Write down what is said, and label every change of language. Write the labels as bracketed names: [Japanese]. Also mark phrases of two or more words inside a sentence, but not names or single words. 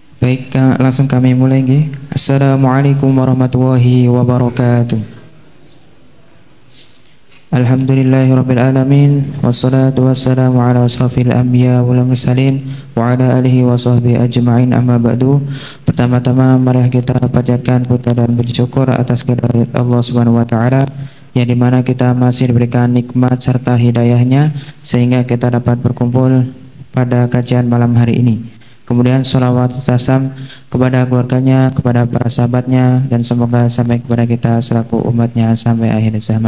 [Indonesian] Baik, langsung kami mulai nggih. [Arabic] السلام عليكم ورحمة الله وبركاته. الحمد لله رب العالمين والصلاة والسلام على أشرف الأنبياء والمرسلين وعلى آله وصحبه أجمعين أما بعد. [Indonesian] Pertama-tama mari kita panjatkan puja dan bersyukur atas kehadirat Allah [Arabic] سبحانه وتعالى, [Indonesian] yang dimana kita masih diberikan nikmat serta hidayahnya sehingga kita dapat berkumpul pada kajian malam hari ini. Kemudian sholawat tasam kepada keluarganya, kepada para sahabatnya, dan semoga sampai kepada kita selaku umatnya sampai akhir zaman.